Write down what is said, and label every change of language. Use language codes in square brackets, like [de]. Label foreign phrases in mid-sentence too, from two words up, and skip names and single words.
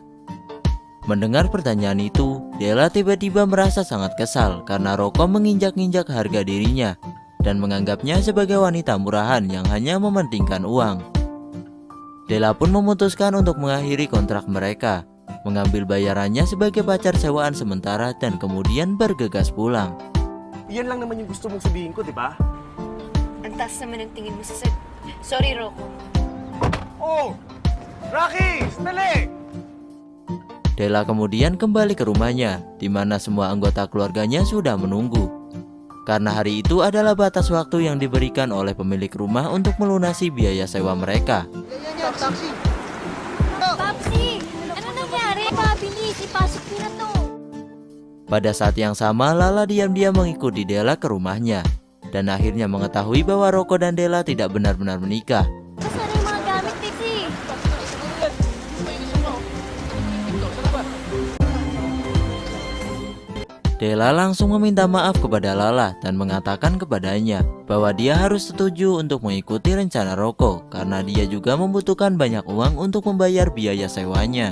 [id] Mendengar pertanyaan itu, Della tiba-tiba merasa sangat kesal karena Rocco menginjak-injak harga dirinya dan menganggapnya sebagai wanita murahan yang hanya mementingkan uang. Della pun memutuskan untuk mengakhiri kontrak mereka, mengambil bayarannya sebagai pacar sewaan sementara dan kemudian bergegas pulang. [tl] Yan lang naman yung gusto mong sabihin ko, di ba? Ang taas naman ang tingin mo sa Sorry, Rocco. Oh! Rocky! Sandali! [id] Della kemudian kembali ke rumahnya, di mana semua anggota keluarganya sudah menunggu. Karena hari itu adalah batas waktu yang diberikan oleh pemilik rumah untuk melunasi biaya sewa mereka. [tl] Papsi! Ano nangyari? Pabilis, ipasok mo na to. [id] Pada saat yang sama, Lala diam-diam mengikuti Della ke rumahnya, dan akhirnya mengetahui bahwa Rocco dan Della tidak benar-benar menikah. [tl] Nasaan yung mga gamit, Pixie? [id] Della langsung meminta maaf kepada Lala dan mengatakan kepadanya bahwa dia harus setuju untuk mengikuti rencana Rocco karena dia juga membutuhkan banyak uang untuk membayar biaya sewanya.